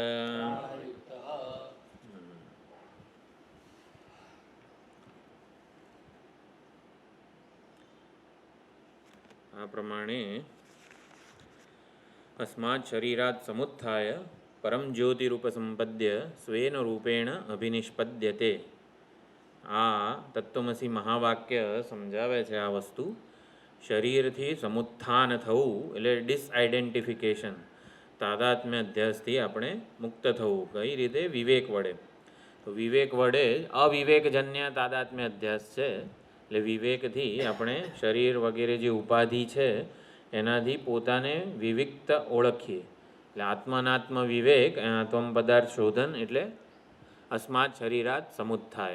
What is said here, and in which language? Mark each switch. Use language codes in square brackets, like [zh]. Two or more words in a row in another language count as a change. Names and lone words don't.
[gu] આ પ્રમાણે [sa] अस्मात् शरीरात् समुत्थाय परम ज्योतिरूपसंपद्य स्वेन रूपेण अभिनिष्पद्यते। [gu] આ તત્ત્વમસિ મહાવાક્ય સમજાવે છે। આ વસ્તુ શરીરથી સમુત્થાન થવું એટલે ડિસઆઇડેન્ટિફિકેશન, તાદાત્મ્ય અધ્યાસથી આપણે મુક્ત થવું। કઈ રીતે? વિવેક વડે। તો વિવેક વડે અવિવેકજન્ય તાદાત્મ્ય અધ્યાસ છે। એટલે વિવેકથી આપણે શરીર વગેરે જે ઉપાધિ છે એનાથી પોતાને વિવિક્ત ઓળખીએ। એટલે આત્માનાત્મ વિવેક, ત્વમ પદાર્થ શોધન એટલે [sa] अस्मात् शरीरात् समुत्थाय।